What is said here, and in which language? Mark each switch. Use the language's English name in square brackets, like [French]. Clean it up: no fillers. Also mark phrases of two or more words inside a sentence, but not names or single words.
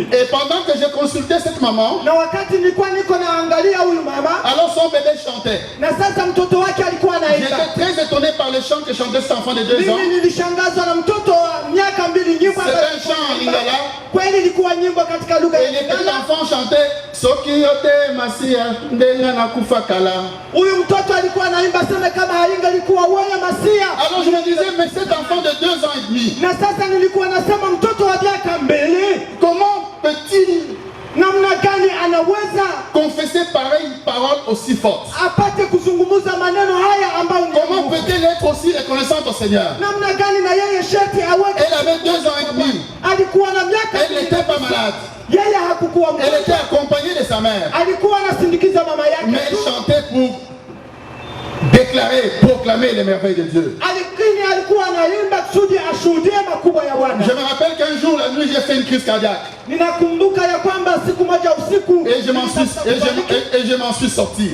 [French] Et pendant que j'ai consulté cette maman, [Swahili] na wakati nilikuwa niko naangalia huyu mama, [French] alors son bébé chantait. [Swahili] Na sasa mtoto wake alikuwa anaimba. [French] J'étais très étonné par le chant que chantait cet enfant de 2 ans. [Swahili] Mimi nilishangazwa na mtoto wa miaka 2 nyimbo. [French] C'est un chant en lingala. [Swahili] Kweli ilikuwa nyimbo katika lugha ya [French] Lingala. Et l'enfant chantait [Lingala] Soki yote masia ndenga na kufa kala. [Swahili] Huyu mtoto alikuwa anaimba sema kama hainga alikuwa wewe masia. [French] Alors je me disais mais cet enfant de 2 ans et demi. [Swahili] Na sasa nilikuwa nasema mtoto wa miaka 2, [French] comment peut-il [Swahili] namna gani anaweza [French] confesser pareille parole aussi forte? [Swahili] Apate kuzungumza maneno haya ambayo [French] comment peut-elle être aussi reconnaissante au Seigneur? [Swahili] Namna gani na yeye sharti awe. [French] Elle avait 2 ans et demi. [Swahili] Alikuwa na miaka. [French] Elle n'était pas malade. [Swahili] Yeye hakukuwa mgonjwa. [French] Elle était accompagnée de sa mère. [Swahili] Alikuwa anasindikiza mama yake. [French] Mais elle chantait pour déclarer, proclamer les merveilles de Dieu. Je me rappelle qu'un jour la nuit j'ai fait une crise cardiaque. Et je m'en suis sorti.